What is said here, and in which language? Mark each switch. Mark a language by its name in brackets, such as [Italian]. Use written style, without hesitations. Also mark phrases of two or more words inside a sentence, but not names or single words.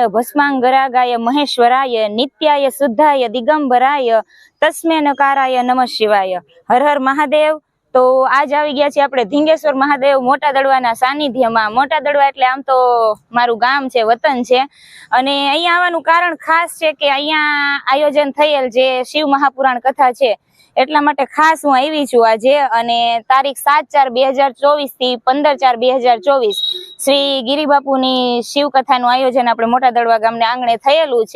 [Sanskrit] भस्मांगरागाय महेश्वराय नित्याय शुद्धाय दिगंबराय तस्मै नकाराय नमः शिवाय। [Hindi] हर हर महादेव। तो आज [Gujarati] આવી ગયા છે આપણે ધીંગેશ્વર મહાદેવ મોટા દડવાના સાનિધ્યમાં। મોટા દડવા એટલે આમ તો મારું ગામ છે, વતન છે, અને અહીંયા આવવાનું કારણ ખાસ છે કે અહીંયા આયોજન થયેલ જે શિવ મહાપુરાણ કથા છે એટલા માટે ખાસ હું આવી છું આજે। અને તારીખ 7/4/2024 થી 15/4/2024 શ્રી ગિરિબાપુની શિવ કથાનું આયોજન આપણે મોટા દડવા ગામને આંગણે થયેલું છે।